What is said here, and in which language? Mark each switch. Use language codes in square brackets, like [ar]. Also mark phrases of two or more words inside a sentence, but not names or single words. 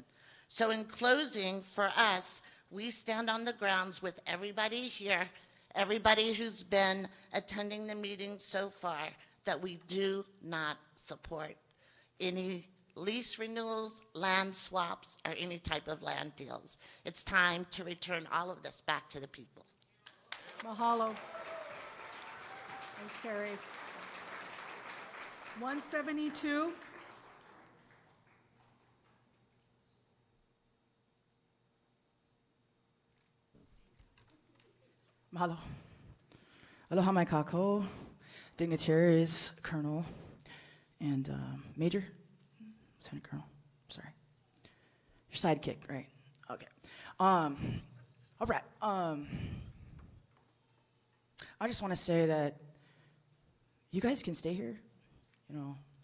[en] So in closing, for us, we stand on the grounds with everybody here, everybody who's been attending the meeting so far, that we do not support any lease renewals, land swaps, or any type of land deals. It's time to return all of this back to the people. Mahalo. Thanks, Carrie. 172. Mahalo. [haw] Aloha mai kako, [en] dignitaries, Colonel, and Major, Lieutenant Colonel, sorry. Your sidekick, right? Okay. All right. I just want to say that you guys can stay here, you know.